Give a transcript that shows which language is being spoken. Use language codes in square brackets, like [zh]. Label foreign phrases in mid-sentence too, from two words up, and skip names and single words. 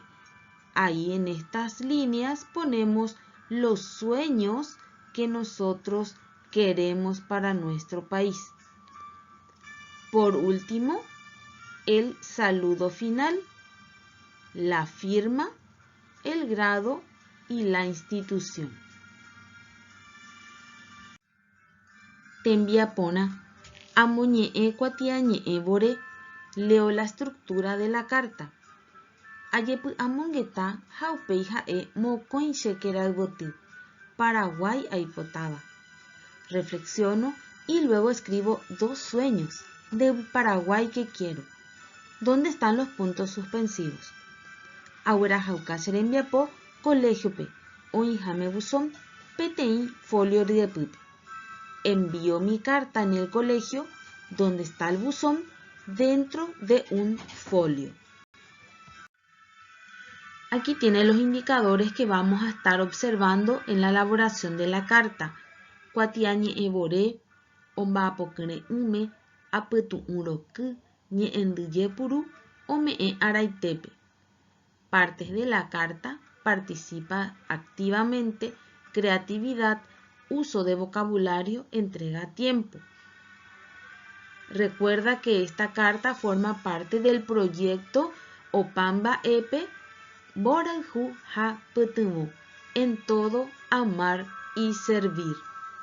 [es] Ahí en estas líneas ponemos los sueños que nosotros queremos para nuestro país. Por último, el saludo final, la firma, el grado y la institución. [gn] Tembiapóna, amoñe'ẽ kuatiañe'ẽvore, [es] leo la estructura de la carta. [gn] Ajepy'amongeta ha upéi ha'e mokõi chekéra yvoty. Paraguay aipotáva. [es] Reflexiono y luego escribo 2 sueños del Paraguay que quiero. ¿Dónde están los puntos suspensivos? [gn] Aguerahauka cherembiapo colegiope oĩháme buzón peteĩ folio ryepýpe. [es] Envío mi carta en el colegio donde está el buzón dentro de un folio. Aquí tiene los indicadores que vamos a estar observando en la elaboración de la carta. [gn] Kuatiañe'ẽvore, omba'apokyre'ỹme, apytu'ũroky, ñe'ẽndyjepuru, ome'ẽ araitépe. [es] Partes de la carta: participa activamente, creatividad, uso de vocabulario, entrega a tiempo. Recuerda que esta carta forma parte del proyecto Opamba Epe Borayhu Ha Pytyvõ, en todo amar y servir.